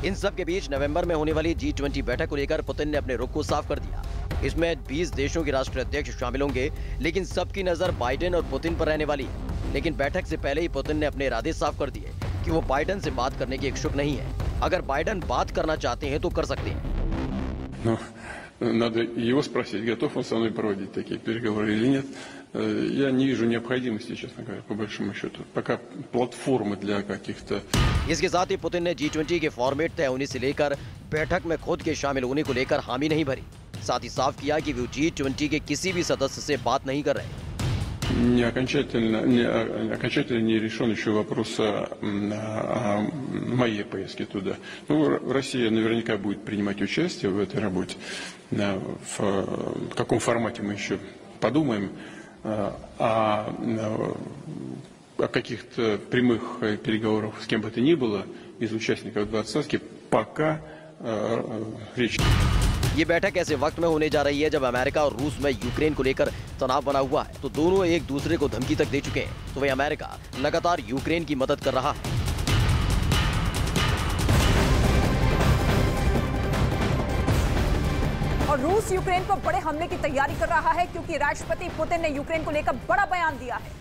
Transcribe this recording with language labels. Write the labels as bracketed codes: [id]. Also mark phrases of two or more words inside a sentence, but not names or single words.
[hi] इन सब के बीच नवंबर में होने वाली G20 बैठक को लेकर पुतिन ने अपने रुख को साफ कर दिया। इसमें 20 देशों के राष्ट्राध्यक्ष शामिल होंगे, लेकिन सबकी नजर बाइडेन और पुतिन पर रहने वाली है। लेकिन बैठक से पहले ही पुतिन ने अपने इरादे साफ कर दिए कि वो बाइडेन से बात करने के इच्छुक नहीं है। अगर बाइडेन बात करना चाहते हैं तो कर सकते हैं। [ru] Надо его спросить, готов он со мной проводить такие переговоры или нет. Я не вижу необходимости, честно говоря, по большому счету. Пока платформы для каких-то... [hi] इसके साथ ही पुतिन ने G20 के फॉर्मेट तय होने से लेकर बैठक में खुद के शामिल होने को लेकर हामी नहीं भरी। साथ ही साफ किया कि वो G20 के किसी भी सदस्य से बात नहीं कर रहे। [ru] Окончательно не решен еще вопрос о моей поездке туда. Ну, Россия наверняка будет принимать участие в этой работе. В каком формате мы еще подумаем. О каких-то прямых переговорах с кем бы то ни было из участников двадцатки пока речь. [hi] ये बैठक ऐसे वक्त में होने जा रही है जब अमेरिका और रूस में यूक्रेन को लेकर तनाव बना हुआ है, तो दोनों एक दूसरे को धमकी तक दे चुके हैं। तो वही अमेरिका लगातार यूक्रेन की मदद कर रहा है। और रूस यूक्रेन पर बड़े हमले की तैयारी कर रहा है, क्योंकि राष्ट्रपति पुतिन ने यूक्रेन को लेकर बड़ा बयान दिया है।